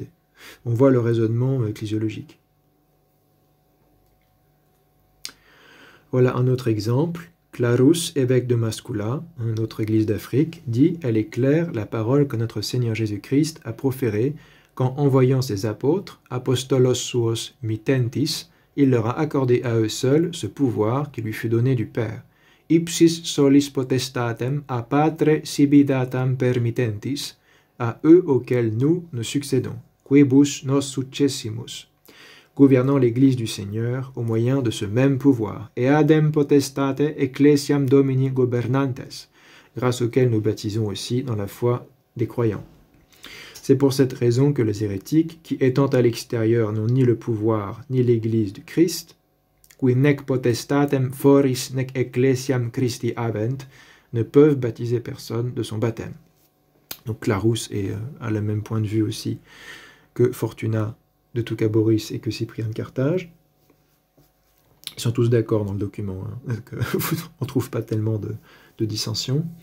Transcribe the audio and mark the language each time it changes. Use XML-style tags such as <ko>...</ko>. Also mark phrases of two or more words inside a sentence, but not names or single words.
<fr>On voit le raisonnement ecclésiologique. Voilà un autre exemple. Clarus, évêque de Mascula, une autre église d'Afrique, dit « Elle est claire la parole que notre Seigneur Jésus-Christ a proférée quand, envoyant ses apôtres,</fr> <la>apostolos suos mittentis,</la> <fr>il leur a accordé à eux seuls ce pouvoir qui lui fut donné du Père.</fr> <la>ipsis solis potestatem a patre sibidatam permittentis,</la> <fr>à eux auxquels nous succédons,</fr> <la>quibus nos successimus,</la> <fr>gouvernant l'Église du Seigneur au moyen de ce même pouvoir,</fr> <la>et adem potestate ecclesiam domini gobernantes,</la> <fr>grâce auquel nous baptisons aussi dans la foi des croyants. C'est pour cette raison que les hérétiques, qui étant à l'extérieur n'ont ni le pouvoir ni l'Église du Christ,</fr> <la>qui nec potestatem foris nec ecclesiam Christi avent,</la> <fr>ne peuvent baptiser personne de son baptême. Donc Clarus a le même point de vue aussi que Fortuna de Toucaboris et que Cyprien de Carthage. Ils sont tous d'accord dans le document, hein, on ne trouve pas tellement de dissension.</fr>